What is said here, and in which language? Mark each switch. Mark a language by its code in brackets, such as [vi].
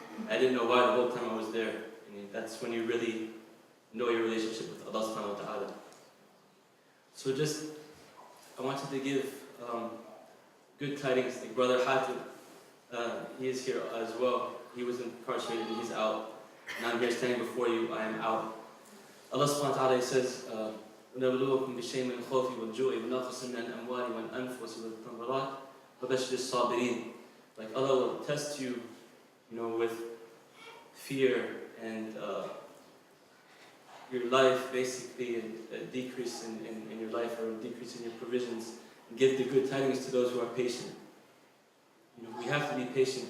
[en] I didn't know why the whole time I was there. That's when you really know your relationship with Allah subhanahu wa ta'ala. So I wanted to give good tidings. Like Brother Hatib, he is here as well. He was incarcerated and he's out. And I'm here standing before you, I am out. Allah subhanahu wa ta'ala says, [ar] ونبلوكم بشيء من الخوف والجوع ونقص من الأموال والأنفس والثمرات وبشر الصابرين. [en] Like Allah will test you, with fear and your life, basically, and a decrease in your life or a decrease in your provisions, and give the good tidings to those who are patient. We have to be patient.